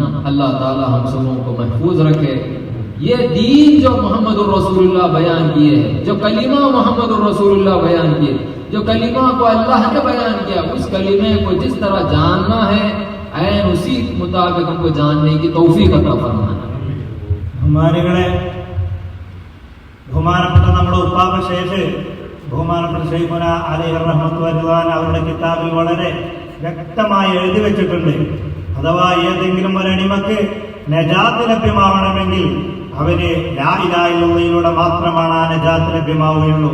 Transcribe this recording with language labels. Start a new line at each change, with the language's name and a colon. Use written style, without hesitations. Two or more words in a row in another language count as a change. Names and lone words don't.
Hindi: अल्लाह ताला हम सबों को महफूज रखे. ये दीन जो
Arabic: محمد رسول الله
Hindi: बयान किए है, जो कलिमा
Arabic: محمد رسول الله
Hindi: बयान किए, जो कलिमा को अल्लाह ने बयान किया, उस कलिमे को जिस तरह जानना है ऐन उसी मुताबिक हमको जानने की तौफीक अता फरमाना.
Malayalam: ബഹുമാനികളെ, ബഹുമാനപ്പെട്ട നമ്മുടെ ഉപ്പാപ്പ ശൈഖ് ബഹുമാനപ്പെട്ട ശൈഖുന
Arabic: عليه رحمة الله و رضوان
Malayalam: അവരുടെ കിതാബിൽ വളരെ വ്യക്തമായി എഴുതി വെച്ചിട്ടുണ്ട്. അഥവാ ഏതെങ്കിലും ഒരു അടിമക്ക് നജാത്ത് ലഭ്യമാവണമെങ്കിൽ അവന്
Arabic: لا إله إلا الله
Malayalam: മാത്രമാണ് ആ നജാത്ത് ലഭ്യമാവുകയുള്ളൂ.